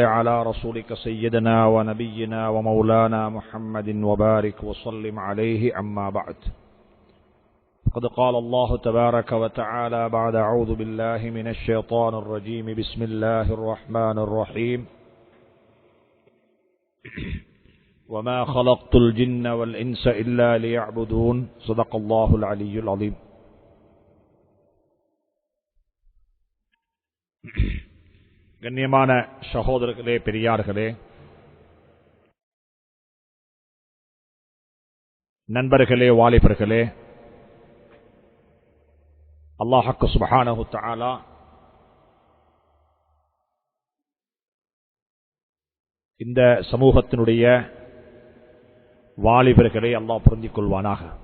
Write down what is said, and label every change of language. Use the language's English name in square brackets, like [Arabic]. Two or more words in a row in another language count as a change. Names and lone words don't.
[Arabic] على رسولك سيدنا ونبينا ومولانا محمد وبارك وسلم عليه أما بعد قد قال الله تبارك وتعالى بعد أعوذ بالله من الشيطان الرجيم بسم الله الرحمن الرحيم وما خلقت الجن والإنس إلا ليعبدون صدق الله العلي العظيم. [Tamil] கண்ணியமான சகோதரர்களே, பெரியார்களே, நண்பர்களே, வாலிபர்களே, [Arabic] الله سبحانه تعالى [Tamil] இந்த சமூகத்தினுடைய வாலிபர்களை அல்லாஹ் பொருந்திக் கொள்வானாக.